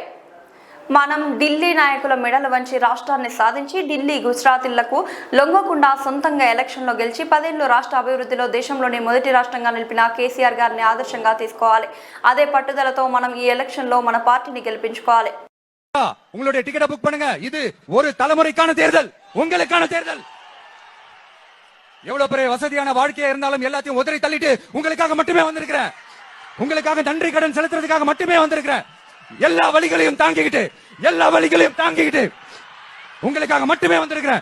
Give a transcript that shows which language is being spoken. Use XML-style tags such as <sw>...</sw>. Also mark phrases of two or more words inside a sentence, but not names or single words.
<te>మనం ఢిల్లీ నాయకుల మెడలు వంచి రాష్ట్రాన్ని సాధించి ఢిల్లీ గుజరాతీలకు లొంగకుండా సొంతంగా ఎలక్షన్లో గెలిచి 10 ఏళ్లు రాష్ట్ర అభివృద్ధిలో దేశంలోని మొదటి రాష్ట్రంగా నిలిపిన కేసీఆర్ గారిని ఆదర్శంగా తీసుకోవాలి. అదే పట్టుదలతో మనం ఈ ఎలక్షన్లో మన పార్టీని గెలిపించుకోవాలి.</te> <ta>உங்களுடைய டிக்கெட்டை புக் பண்ணுங்க. இது ஒரு தலைமுறைக்கான தேர்தல், உங்களுக்கான தேர்தல். எவ்வளவு பெரிய வசதியான வாழ்க்கையா இருந்தாலும் எல்லாத்தையும் உதறி தள்ளிட்டு உங்களுக்காக மட்டுமே வந்திருக்கிறேன். உங்களுக்காக நன்றி கடன் செலுத்துறதுக்காக மட்டுமே வந்திருக்கிறேன். எல்லா வழிகளையும் தாங்கிக்கிட்டு உங்களுக்காக மட்டுமே வந்திருக்கிறேன்.</ta>